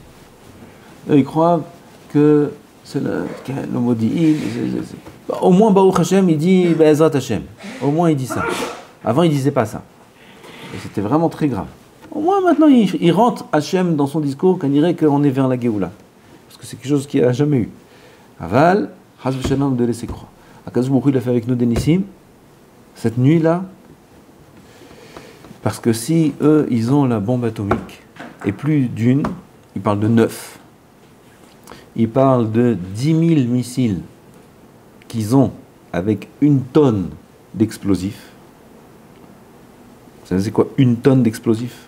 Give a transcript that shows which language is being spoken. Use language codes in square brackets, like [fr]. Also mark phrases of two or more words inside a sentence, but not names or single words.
[fr] Eux ils croient que c'est le Modi'in. Au moins [he] ברוך השם [fr] il dit [he] בעזרת השם. [fr] Au moins il dit ça. Avant il disait pas ça. Et c'était vraiment très grave. Au moins maintenant il rentre Hashem dans son discours qu'on dirait qu'on est vers la Géoula. Parce que c'est quelque chose qu'il n'a jamais eu. Aval, [he] חס ושלום [fr] de laisser croire. [he] הקדוש ברוך הוא, [fr] il a fait avec nous des Nissim, cette nuit-là, parce que si eux, ils ont la bombe atomique, et plus d'une, ils parlent de 9, ils parlent de 10 000 missiles qu'ils ont avec 1 tonne d'explosifs, savez c'est quoi une tonne d'explosifs?